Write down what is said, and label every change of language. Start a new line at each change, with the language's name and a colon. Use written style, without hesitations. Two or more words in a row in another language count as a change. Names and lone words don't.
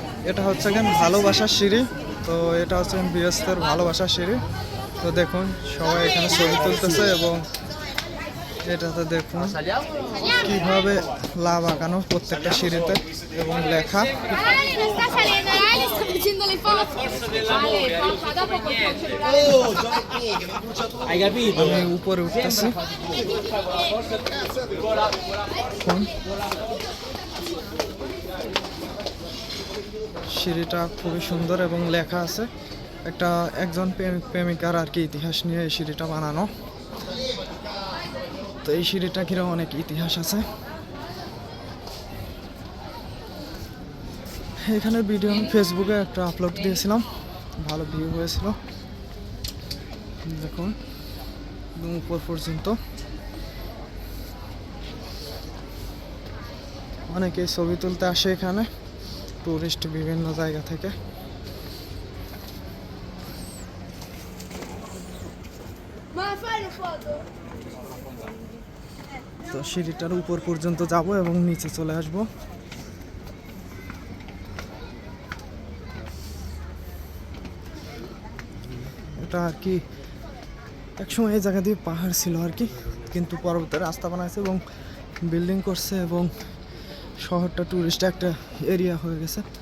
Bangla: এটা হচ্ছে কেন ভালোবাসার সিঁড়ি। তো এটা হচ্ছে বিএসের ভালোবাসার সিঁড়ি। তো দেখুন সবাই এখানে ছবি তুলতেছে এবং এটাতে দেখুন কিভাবে লাভ আঁকানো প্রত্যেকটা সিঁড়িতে এবং লেখা।
Italian: Ale, non sta salendo, Ale sta facendo le foto. Ale, forza, dopo col cellulare. Hai capito?
Bangla: আমি উপরে উঠতেছি। দেখুন সিঁড়িটা খুবই সুন্দর এবং লেখা আছে একজন প্রেমিকার আর কি ইতিহাস নিয়ে এই সিঁড়িটা বানানো। তো এই সিঁড়িটা ঘিরে অনেক ইতিহাস আছে। এখানে ভিডিও আমি ফেসবুকে একটা আপলোড দিয়েছিলাম, ভালো ভিউ হয়েছিল। দেখুন উপর পর্যন্ত অনেকেই ছবি তুলতে আসে এখানে, টুরিস্ট বিভিন্ন জায়গা থেকে।
Italian: Ma fai le foto?
Bangla: তো সিঁড়িটার উপর পর্যন্ত যাব এবং নিচে চলে আসব। এটা আর কি একসময় এই জায়গা দিয়ে পাহাড় ছিল আর কি, কিন্তু পরবর্তী রাস্তা বানাইছে এবং বিল্ডিং করছে এবং শহরটা টুরিস্ট একটা এরিয়া হয়ে গেছে।